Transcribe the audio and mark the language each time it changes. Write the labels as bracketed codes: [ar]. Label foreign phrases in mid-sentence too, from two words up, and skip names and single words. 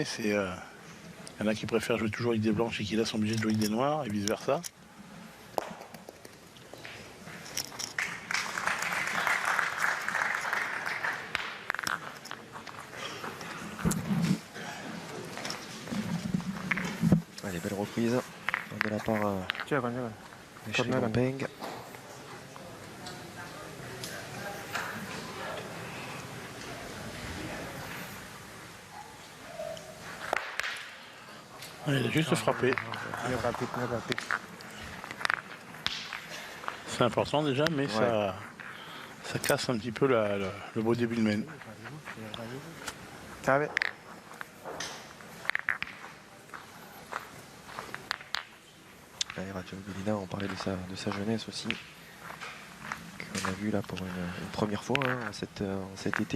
[fr] Il y en a qui préfèrent jouer toujours avec des blanches et qui là sont obligés de jouer avec des noirs et vice versa. Allez, belle reprise de la part [th] เชื่อก่อน [fr] de Corner. Shimon Peng. Il a juste frappé. [th] มีโอกาสติดมีโอกาสติด [fr] C'est important déjà, mais ça casse un petit peu le beau début de main. [th] ใช่ไหม [fr] Allez, Radjaoubelina, on parlait de sa jeunesse aussi, qu'on a vu là pour une première fois hein, cet été.